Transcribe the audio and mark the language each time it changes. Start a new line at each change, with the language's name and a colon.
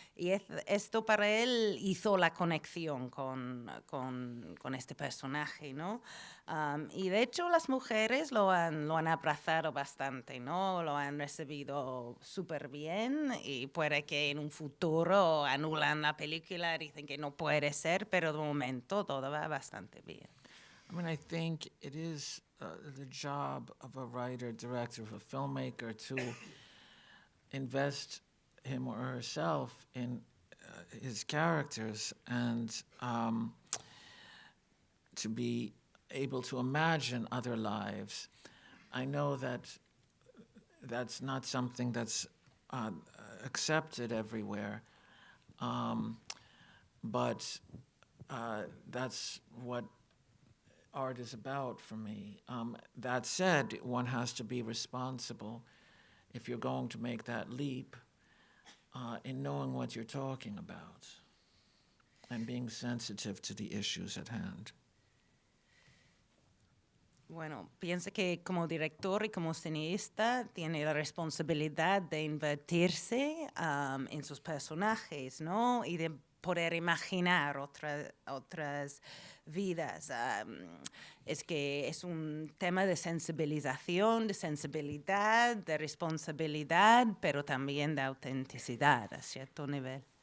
Spanish: Y esto para él hizo la conexión con este personaje, ¿no? Y de hecho las mujeres lo han abrazado bastante, ¿no? Lo han recibido súper bien y puede que en un futuro anulan la película, dicen que no puede ser, pero de momento todo va bastante bien.
English: I mean, I think it is the job of a writer, director, of a filmmaker to invest him or herself in his characters and to be able to imagine other lives. I know that that's not something that's accepted everywhere, but that's what art is about for me. That said, one has to be responsible if you're going to make that leap in knowing what you're talking about and being sensitive to the issues at hand.
Spanish: Bueno, piensa que como director y como cineasta tiene la responsabilidad de invertirse en sus personajes, ¿no? Y de poder imaginar otras vidas. Es que es un tema de sensibilización, de sensibilidad, de responsabilidad, pero también de autenticidad a cierto nivel.